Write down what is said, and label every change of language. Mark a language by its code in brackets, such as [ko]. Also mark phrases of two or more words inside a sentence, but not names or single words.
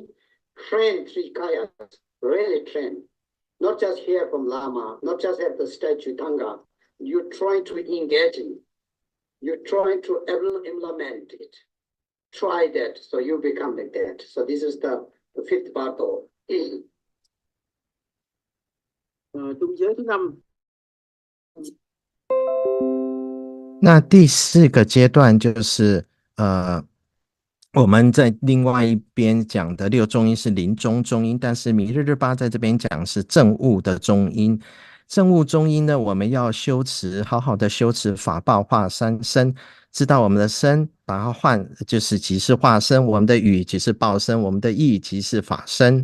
[en] Train 3 kayas, really train. Not just hear from Lama, not just have the statue Tanga. You try to engage in. You try to implement it. Try that, so you become like that. So this is the 5th Bardo. [vi] Trung giới thứ 5. [zh] 那第4个阶段就是我们在另外一边讲的6中阴是临终中阴，但是弥勒日巴在这边讲是证悟的中阴。证悟中阴呢，我们要修持，好好的修持法报化三身，知道我们的身，把它换，就是即是化身；我们的语即是报身；我们的意即是法身。